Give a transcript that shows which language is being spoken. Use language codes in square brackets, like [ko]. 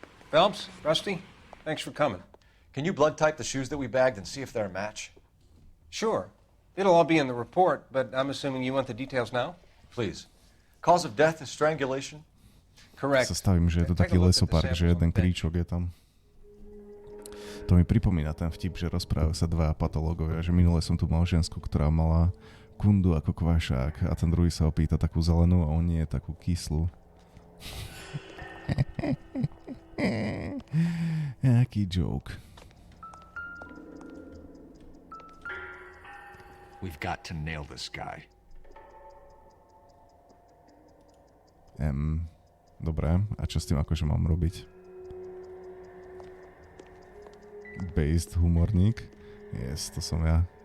[en] Phelps, Rusty, thanks for coming. Can you blood type the shoes that we bagged and see if they're a match? Sure. It'll all be in the report, but I'm assuming you want the details now? Please. Cause of death is strangulation? Correct. [sk] Zastavím, že je to taký lesopark, že jeden kríčok je tam. To mi pripomína ten vtip, že rozprávajú sa dvaja patológovia, že minule som tu mal žensku, ktorá mala kundu ako kvašák a ten druhý sa opýta takú zelenú a on nie je takú kyslú. Jaký joke. [en] We've got to nail this guy. [sk] Dobre, a čo s tým akože mám robiť? Based humorník. Yes, to som ja.